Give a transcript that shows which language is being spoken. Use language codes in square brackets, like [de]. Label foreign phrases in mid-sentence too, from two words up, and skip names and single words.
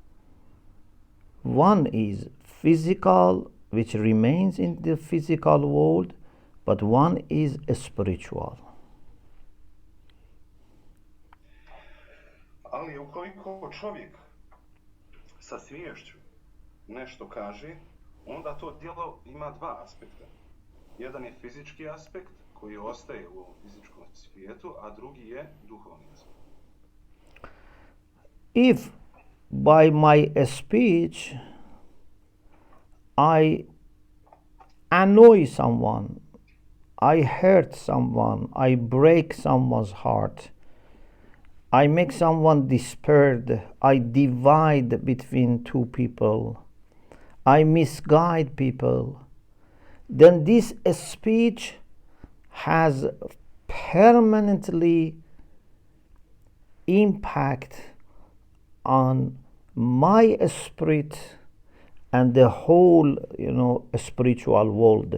[en] One is physical, which remains in the physical world, but one is spiritual. [bs] Ali ukoliko čovjek sa sviješću nešto kaže, onda to djelo ima dva aspekta. Jedan je fizički aspekt koji ostaje u ovom fizičkom svijetu, a drugi je duhovni aspekt. [en] If by my speech I annoy someone, I hurt someone, I break someone's heart, I make someone despaired, I divide between two people, I misguide people, then this speech has permanently impact on my spirit and the whole, spiritual world.